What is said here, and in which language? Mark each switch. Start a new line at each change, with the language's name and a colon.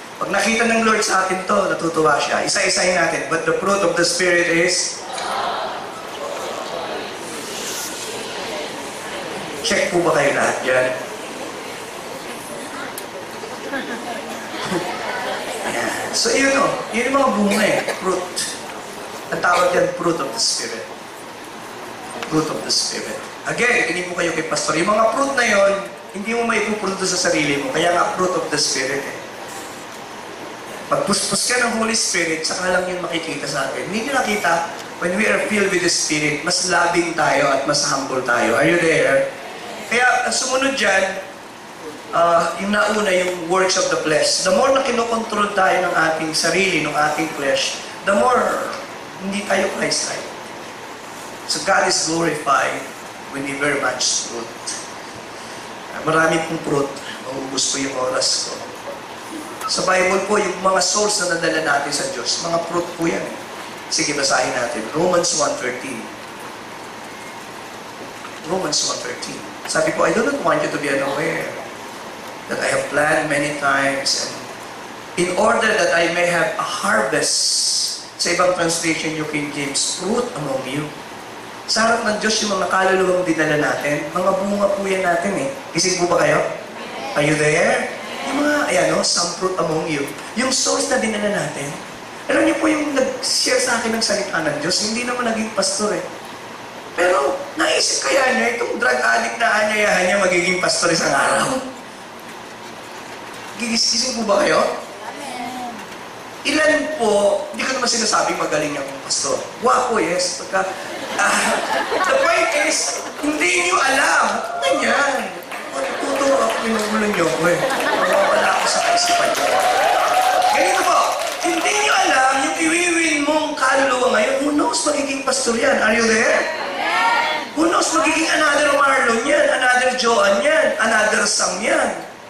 Filipino: Pag nakita ng Lord sa atin to, natutuwa siya. Isa-isahin natin.
English: But the fruit of the Spirit is?
Filipino: Check po ba kayo lahat yan? Ayan. So yun o. Yun yung mga bunga eh. Fruit. Ang tawag yan, fruit of the Spirit. Fruit of the Spirit. Again, hindi po kayo kay Pastor. Yung mga fruit na yon, hindi mo maipupunto sa sarili mo. Kaya nga, fruit of the Spirit eh. Pagpuspos ka ng Holy Spirit, saka lang yun makikita sa atin. Hindi nyo nakita,
English: when we are filled with the Spirit,
Filipino: mas loving tayo at mas humble tayo.
English: Are you there?
Filipino: Kaya, sumunod dyan, yung nauna, yung works of the flesh. The more na kinokontrol tayo ng ating sarili, ng ating flesh, the more hindi tayo Christ-like.
English: So God is glorified when we bear much fruit.
Filipino: Marami pong fruit. Maubos po yung oras ko. Sa Bible po, yung mga source na nadala natin sa Diyos, mga fruit po yan. Sige, basahin natin. Romans 1:13. Romans 1:13.
English: Sabi po, I do not want you to be unaware that I have planned many times and in order that I may have a harvest.
Filipino: Sa ibang translation, yung King James, fruit among you. Sa harap ng Diyos, yung mga kaluluwang dinala natin, mga bunga po yan natin eh. Gising po ba kayo?
English: Are you there?
Filipino: Yung mga, ayan o,
English: some fruit among you.
Filipino: Yung source na dinala natin. Alam niyo po yung nag-share sa akin ng salita ng Diyos, hindi naman naging pastor eh. Pero, naisip kaya niya, itong drug addict na anyayahan niya magiging pastor isang araw. Gigising po ba kayo? Ilan po, hindi ko naman sinasabing magaling akong pastor. Wapo, yes. Pagka, the point is, hindi niyo alam. Ganyan. Tuturo ako, pinugulo niyo ko eh. Wala ako sa kaisipan niyo. Ganito po, hindi niyo alam yung iwiwin mong kaluluwa ngayon.
English: Who knows
Filipino: magiging pastor yan?
English: Are you there? Who knows magiging another Marlon yan, another Joan yan, another Sam yan.